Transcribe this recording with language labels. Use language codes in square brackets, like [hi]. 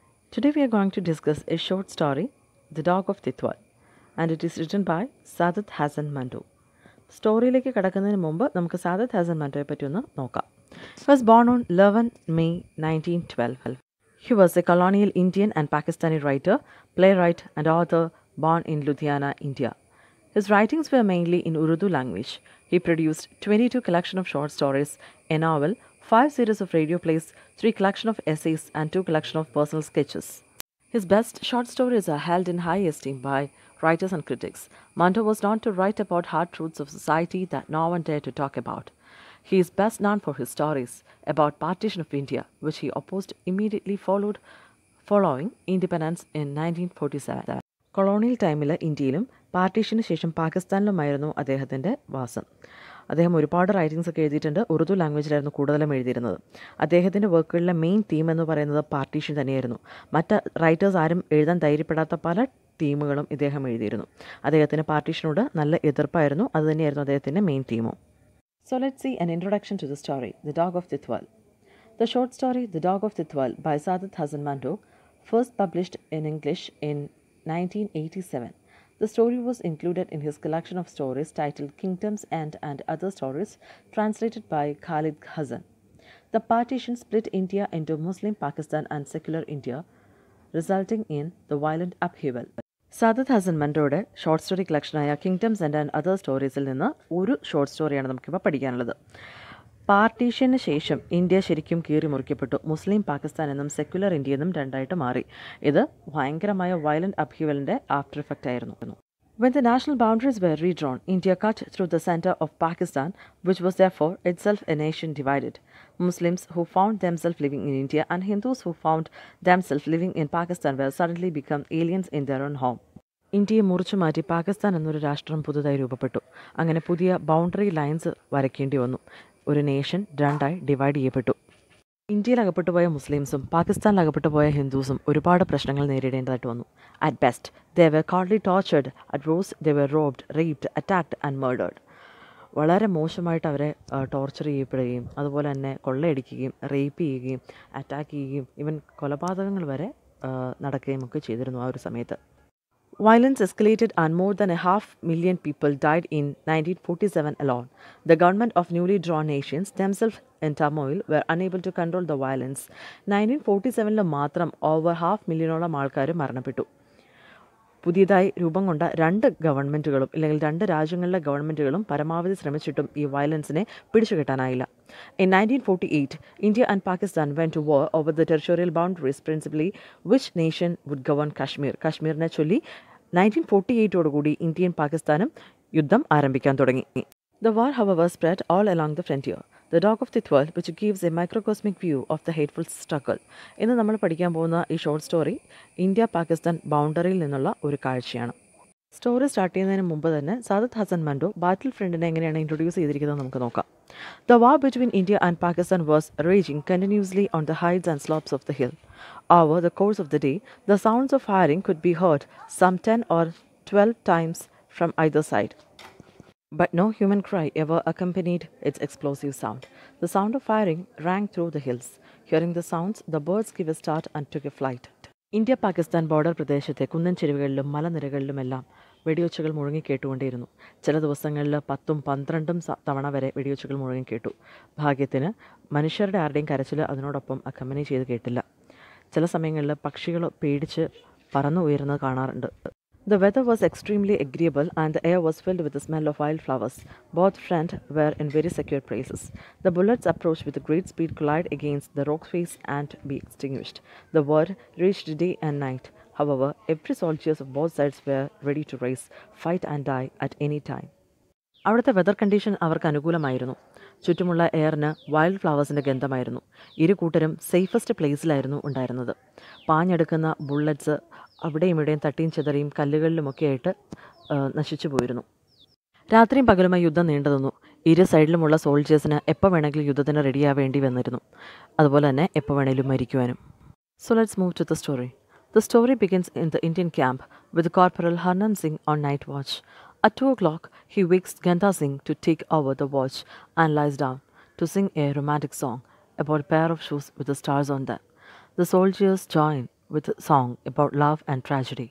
[en] Today we are going to discuss a short story, The Dog of Titwal, and it is written by Saadat Hasan Mandu. [ml] സ്റ്റോറിയിലേക്ക് കടക്കുന്നതിന് മുമ്പ് നമുക്ക് സാദത്ത് ഹസൻ മൻഡോയെ പറ്റി ഒന്ന് നോക്കാം. [en] He was born on 11 May 1912. He was a colonial Indian and Pakistani writer, playwright and author born in Ludhiana, India. His writings were mainly in Urdu language. He produced 22 collections of short stories, a novel, 5 series of radio plays, 3 collections of essays and 2 collections of personal sketches. His best short stories are held in high esteem by writers and critics. Manto was known to write about hard truths of society that no one dared to talk about. He is best known for his stories about partition of India, which he opposed immediately following independence in 1947. [ml] Colonial ടൈമിൽ ഇന്ത്യയിലും പാർട്ടീഷന് ശേഷം പാകിസ്ഥാനിലുമായിരുന്നു അദ്ദേഹത്തിൻ്റെ വാസം. അദ്ദേഹം ഒരുപാട് writings ഒക്കെ എഴുതിയിട്ടുണ്ട്. ഉറുദു ലാംഗ്വേജിലായിരുന്നു കൂടുതലും എഴുതിയിരുന്നത്. അദ്ദേഹത്തിൻ്റെ വർക്കുകളിലെ മെയിൻ തീം എന്ന് പറയുന്നത് പാർട്ടീഷൻ തന്നെയായിരുന്നു. മറ്റ് റൈറ്റേഴ്സ് ആരും എഴുതാൻ ധൈര്യപ്പെടാത്ത പല തീമുകളും ഇദ്ദേഹം എഴുതിയിരുന്നു. അദ്ദേഹത്തിന് പാർട്ടീഷനോട് നല്ല എതിർപ്പായിരുന്നു. അതുതന്നെയായിരുന്നു അദ്ദേഹത്തിൻ്റെ main തീമും. [en] So let's see an introduction to the story, The Dog of Titwal. The short story The Dog of Titwal by Saadat Hasan Mandu, first published in English in 1987. The story was included in his collection of stories titled Kingdoms and Other Stories, translated by Khalid Hassan. The partition split India into Muslim Pakistan and secular India, resulting in the violent upheaval. [ml] Sadath Hasan മൻഡോയുടെ short story കളക്ഷനായ kingdoms and other സ്റ്റോറീസിൽ നിന്ന് ഒരു short സ്റ്റോറിയാണ് നമുക്കിപ്പോൾ പഠിക്കാനുള്ളത്. പാർട്ടീഷന് ശേഷം India ശരിക്കും കീറി മുറിക്കപ്പെട്ടു. മുസ്ലിം പാകിസ്ഥാൻ എന്നും secular India എന്നും രണ്ടായിട്ട് മാറി. ഇത് ഭയങ്കരമായ വയലന്റ് അപ്ഹീവലിൻ്റെ ആഫ്റ്റർ ഇഫക്റ്റ് ആയിരുന്നു. [en] When the national boundaries were redrawn, India cut through the center of Pakistan, which was therefore itself a nation divided. Muslims who found themselves living in India and Hindus who found themselves living in Pakistan were suddenly become aliens in their own home. [ml] ഇന്ത്യയെ മുറിച്ചു മാറ്റി പാകിസ്ഥാൻ എന്നൊരു രാഷ്ട്രം പുതുതായി രൂപപ്പെട്ടു. അങ്ങനെ പുതിയ boundary lines വരയ്ക്കേണ്ടി വന്നു. ഒരു നേഷൻ രണ്ടായി ഡിവൈഡ് ചെയ്യപ്പെട്ടു. ഇന്ത്യയിൽ അകപ്പെട്ടു പോയ മുസ്ലിംസും പാകിസ്ഥാനിൽ അകപ്പെട്ടു പോയ ഹിന്ദുസും ഒരുപാട് പ്രശ്നങ്ങൾ നേരിടേണ്ടതായിട്ട് വന്നു. [en] At best they were coldly tortured, at worse they were robbed, raped, attacked and murdered. [ml] വളരെ മോശമായിട്ട് അവരെ ടോർച്ചർ ചെയ്യപ്പെടുകയും അതുപോലെ തന്നെ കൊള്ളയടിക്കുകയും റേപ്പ് ചെയ്യുകയും അറ്റാക്ക് ചെയ്യുകയും ഈവൻ കൊലപാതകങ്ങൾ വരെ നടക്കുകയും ഒക്കെ ചെയ്തിരുന്നു ആ ഒരു സമയത്ത്. [en] Violence escalated and more than 500,000 people died in 1947 alone. The government of newly drawn nations, themselves in turmoil, were unable to control the violence. [ml] 1947 മാത്രം over 500,000 ആൾക്കാർ മരണപ്പെട്ടു. പുതിയതായി രൂപം കൊണ്ട രണ്ട് ഗവൺമെൻറ്റുകളും അല്ലെങ്കിൽ രണ്ട് രാജ്യങ്ങളിലെ ഗവൺമെൻറ്റുകളും പരമാവധി ശ്രമിച്ചിട്ടും ഈ വയലൻസിനെ പിടിച്ചുകെട്ടാനായില്ല. [en] In 1948, India and Pakistan went to war over the territorial boundaries, principally which nation would govern Kashmir. [ml] കശ്മീരിനെ ചൊല്ലി 1948ഓടുകൂടി ഇന്ത്യയും പാകിസ്ഥാനും യുദ്ധം ആരംഭിക്കാൻ തുടങ്ങി. [en] The war, however, spread all along the frontier. The Dog of Titwal, which gives a microcosmic view of the hateful struggle. [ml] ഇന്ന് നമ്മൾ പഠിക്കാൻ പോകുന്ന ഈ ഷോർട്ട് സ്റ്റോറി ഇന്ത്യ പാകിസ്ഥാൻ ബൗണ്ടറിയിൽ നിന്നുള്ള ഒരു കാഴ്ചയാണ്. സ്റ്റോറി സ്റ്റാർട്ട് ചെയ്യുന്നതിന് മുമ്പ് തന്നെ സാദത്ത് ഹസൻ മൻഡോ ബാറ്റിൽ ഫ്രണ്ടിനെ എങ്ങനെയാണ് ഇൻട്രൊഡ്യൂസ് ചെയ്തിരിക്കുന്നത് നമുക്ക് നോക്കാം. [en] The war between India and Pakistan was raging continuously on the heights and slopes of the hill. Over the course of the day, the sounds of firing could be heard some 10 or 12 times from either side. But no human cry ever accompanied its explosive sound. The sound of firing rang through the hills. Hearing the sounds, the birds gave a start and took a flight. [ml] India Pakistan border പ്രദേശത്തെ കുന്നൻ ചെരുവുകളിലും മലനിരകളിലുമെല്ലാം വെടിയൊച്ചകൾ മുഴങ്ങിക്കേട്ടുകൊണ്ടേയിരുന്നു. ചില ദിവസങ്ങളിൽ 10ഉം 12ഉം തവണ വരെ വെടിയൊച്ചകൾ മുഴങ്ങിക്കേട്ടു. ഭാഗ്യത്തിന് മനുഷ്യരുടെ ആരുടെയും കരച്ചിൽ അതിനോടൊപ്പം അക്കമ്പനി ചെയ്ത് കേട്ടില്ല. ചില സമയങ്ങളിൽ പക്ഷികൾ പേടിച്ച് പറന്നു ഉയരുന്നത് കാണാറുണ്ട്. [en] The weather was extremely agreeable and the air was filled with the smell of wildflowers. Both fronts were in very secure places. The bullets approached with great speed, collide against the rock face and be extinguished. The war raged day and night. However, every soldiers of both sides were ready to race, fight and die at any time. [ml] അവിടുത്തെ weather condition അവർക്ക് അനുകൂലമായിരുന്നു. ചുറ്റുമുള്ള എയറിന് wild ഫ്ലവേഴ്സിൻ്റെ ഗന്ധമായിരുന്നു. ഇരു കൂട്ടരും safest പ്ലേസിലായിരുന്നു ഉണ്ടായിരുന്നത്. പാഞ്ഞെടുക്കുന്ന bullets അവിടെയും ഇവിടെയും തട്ടിയും ചെതറിയും കല്ലുകളിലുമൊക്കെ ആയിട്ട് നശിച്ചു പോയിരുന്നു. രാത്രിയും പകലുമായി യുദ്ധം നീണ്ടു നിന്നു. ഇരു സൈഡിലുമുള്ള സോൾജേഴ്സിന് എപ്പോൾ വേണമെങ്കിലും യുദ്ധത്തിന് റെഡിയാവേണ്ടി വന്നിരുന്നു. അതുപോലെ തന്നെ എപ്പോൾ വേണമെങ്കിലും മരിക്കുവാനും. [en] So let's move to the story. The story begins in the Indian camp with Corporal Harnam Singh on night watch. At 2 o'clock, he wakes Gandha Singh to take over the watch and lies down to sing a romantic song. about a pair of shoes with the stars on them. The soldiers join with a song about love and tragedy.